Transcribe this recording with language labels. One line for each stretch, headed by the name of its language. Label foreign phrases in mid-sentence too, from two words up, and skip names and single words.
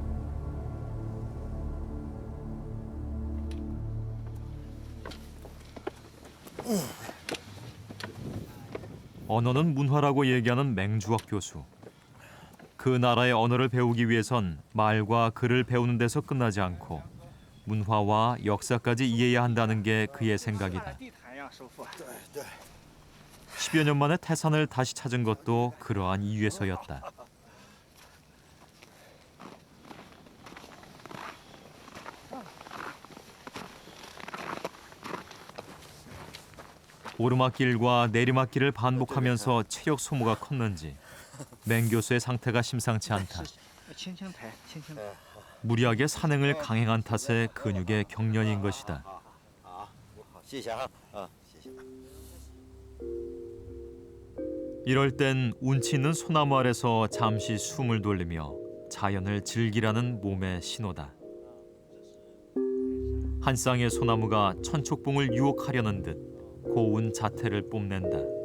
Korean: 언어는 문화라고 얘기하는 맹주학 교수. 그 나라의 언어를 배우기 위해선 말과 글을 배우는 데서 끝나지 않고 문화와 역사까지 이해해야 한다는 게 그의 생각이다.
Chinese: 地毯样收复。
Korean: 10여 년 만에 태산을 다시 찾은 것도 그러한 이유에서였다. 오르막길과 내리막길을 반복하면서 체력 소모가 컸는지 맹 교수의 상태가 심상치 않다.
Chinese: 轻轻抬，轻轻抬。
Korean: 무리하게 산행을 강행한 탓에 근육의 경련인 것이다.
Chinese: 谢谢哈谢谢。
Korean: 이럴 땐 운치 있는 소나무 아래서 잠시 숨을 돌리며 자연을 즐기라는 몸의 신호다. 한 쌍의 소나무가 천촉봉을 유혹하려는 듯 고운 자태를 뽐낸다.